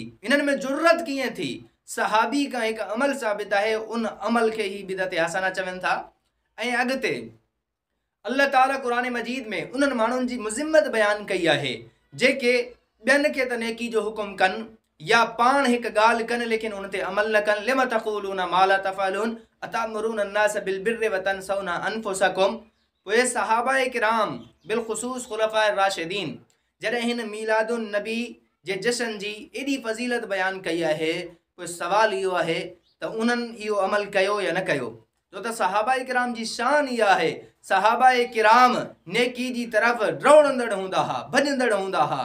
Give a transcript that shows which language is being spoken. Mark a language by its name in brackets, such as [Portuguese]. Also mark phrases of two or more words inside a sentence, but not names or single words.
[Sindhi] इन्हनि में जुर्रत कीअं थी? सहाबी का हिकु अमल साबित आहे, उन अमल खे ही बिदअत हसना चवनि था। ऐं अॻिते अल्लाह ताला क़ुरान मजीद में उन्हनि माण्हुनि जी मुज़िम्मत बयान कई आहे जेके ॿियनि खे त नेकी जो हुकुम कनि या पाण हिकु ॻाल्हि कनि लेकिन उन ते अमल न कनि। [Arabic] لم تقولون ما لا تفعلون أتأمرون الناس بالبر وتنسون أنفسكم. [Sindhi] पोइ सहाबा किराम बिलख़ुसूस खुलफ़ाए राशिदीन जॾहिं हिन मीलादुन नबी जे जश्न जी एॾी फज़ीलत बयान कई आहे, पोइ सवाल इहो आहे त उन्हनि इहो अमल कयो या न कयो? छो त सहाबा किराम जी शान इहा आहे, सहाबा किराम नेकी जी तरफ़ डोड़ंदड़ हूंदा हुआ, भॼंदड़ हूंदा हुआ।